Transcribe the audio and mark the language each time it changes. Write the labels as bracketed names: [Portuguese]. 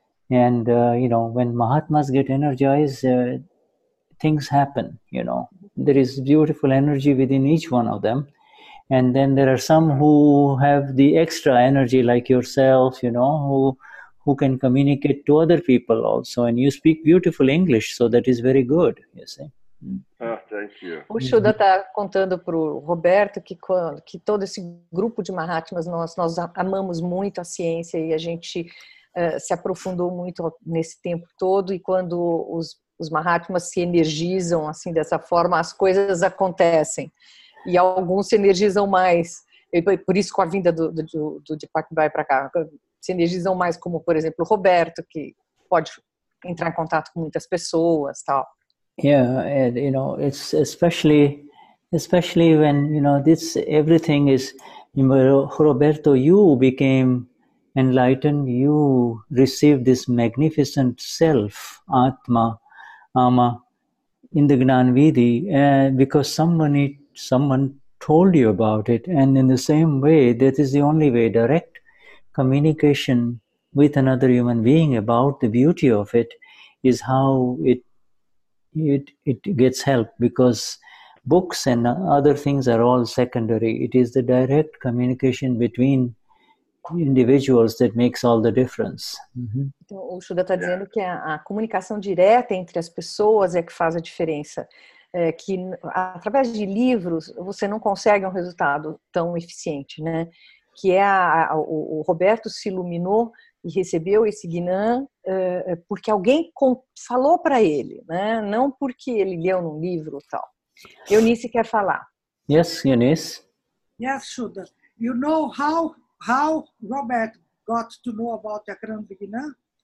[English] And, when Mahatmas get energized, things happen, There is beautiful energy within each one of them. And then there are some who have the extra energy like yourself, who can communicate to other people also. And you speak beautiful English, so that is very good, you see. Oh, thank you. [Portuguese] O Shuddha está contando para o Roberto que todo esse grupo de Mahatmas, nós amamos muito a ciência e a gente se aprofundou muito nesse tempo todo, e quando os Mahatmas se energizam assim dessa forma, as coisas acontecem, e alguns se energizam mais. Por isso, com a vinda do Deepak Bhai para cá, se energizam mais, como, por exemplo, o Roberto, que pode entrar em contato com muitas pessoas, tal. [English] Yeah, and it's especially when this everything is, Roberto, you became enlightened, you received this magnificent self, Atma, Ama, in the Gnan Vidhi, because someone told you about it, and in the same way, that is the only way, direct communication with another human being about the beauty of it is how it gets help, because books and other things are all secondary. It is the direct communication between individuals that makes all the difference. [Portuguese] Então, o Shuddha está dizendo que a comunicação direta entre as pessoas é que faz a diferença. Que através de livros você não consegue um resultado tão eficiente, né? Que o Roberto se iluminou e recebeu esse Gnan porque alguém falou para ele, né? Não porque ele leu num livro e tal. Eunice quer falar. [English] Yes, Eunice. Yes, Shuddha. You know how Robert got to know about Akram Vignan?